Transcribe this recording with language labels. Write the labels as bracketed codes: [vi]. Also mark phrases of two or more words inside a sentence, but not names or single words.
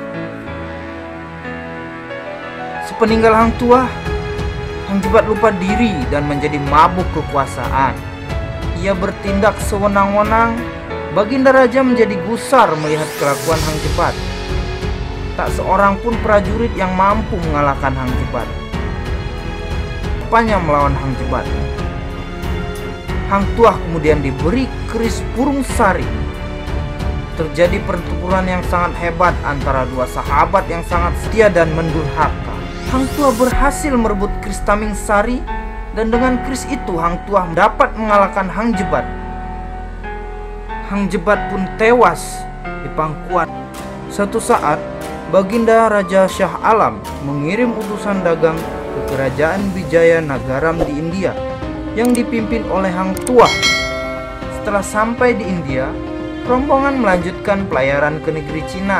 [id] Sepeninggal Hang Tuah, Hang Jebat lupa diri dan menjadi mabuk kekuasaan. Ia bertindak sewenang-wenang. Baginda Raja menjadi gusar melihat kelakuan Hang Jebat. Tak seorang pun prajurit yang mampu mengalahkan Hang Jebat. Rupanya melawan Hang Jebat. Hang Tuah kemudian diberi keris Purung Sari. Terjadi pertempuran yang sangat hebat antara dua sahabat yang sangat setia dan mendurhaka. Hang Tuah berhasil merebut keris Tamingsari dan dengan keris itu Hang Tuah dapat mengalahkan Hang Jebat. Hang Jebat pun tewas di pangkuan. Suatu saat, Baginda Raja Shah Alam mengirim utusan dagang ke kerajaan Wijaya Nagaram di India yang dipimpin oleh Hang Tuah. Setelah sampai di India, rombongan melanjutkan pelayaran ke negeri Cina.